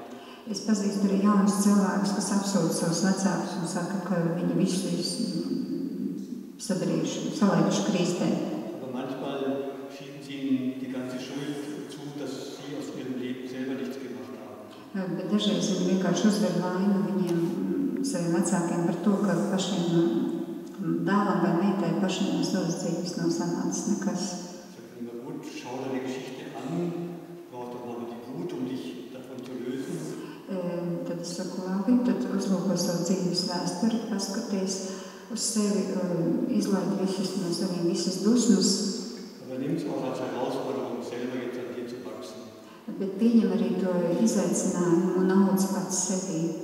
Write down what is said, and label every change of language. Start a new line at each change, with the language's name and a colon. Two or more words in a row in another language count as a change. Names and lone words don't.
Latvian: Es pazīstu arī jaunus cilvēkus, kas apsūdz savus vecākus un saka, ka viņi visu sadarījuši, salaiduši krīstē.
German: Aber manchmal schieben sie ihnen die ganze Schuld zu, dass sie aus ihrem Leben selber nichts gemacht haben.
Latvian: Bet dažreiz viņi vienkārši uzver vainu viņiem, saviem vecākiem par to, ka pašiem dēlam vai meitai pašiem no savas dzīves nav sanācis nekas.
German: Sagt immer, gut, schau deine Geschichte an, brauch doch mal die Wut, dich davon zu lösen.
Latvian: Tad es saku, labi, tad uzlūko savu dzīves vēsturi, paskaties uz sevi, izlaid visus no saviem visas dusmas.
German: Aber nimm es auch als Herausforderung, selber jetzt an dir zu wachsen.
Latvian: Bet pieņem arī to izaicinājumu un audz pats sevī.